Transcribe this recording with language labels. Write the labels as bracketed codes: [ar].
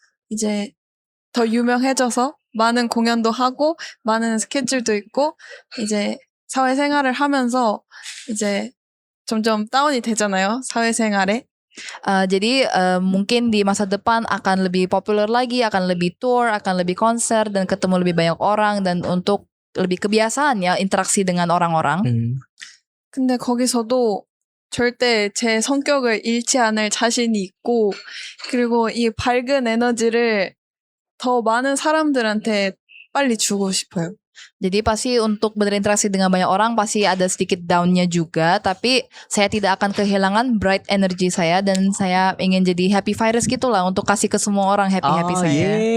[ko] 이제 더 유명해져서 많은 공연도 하고 많은 스케줄도 있고 이제 사회생활을 하면서 이제 점점 다운이 되잖아요. 사회생활에. [id] Jadi mungkin di masa depan akan lebih populer lagi, akan lebih tour, akan lebih konser dan ketemu lebih banyak orang dan untuk lebih kebiasaan ya interaksi dengan orang-orang. [ko] 근데 거기서도 절대 제 성격을 잃지 않을 자신이 있고 그리고 이 밝은 에너지를 더 많은 사람들한테 빨리 주고 싶어요. [id] Jadi pasti untuk berinteraksi dengan banyak orang pasti ada sedikit down-nya juga, tapi saya tidak akan kehilangan bright energy saya dan saya ingin jadi happy virus gitulah untuk kasih ke semua orang happy saya.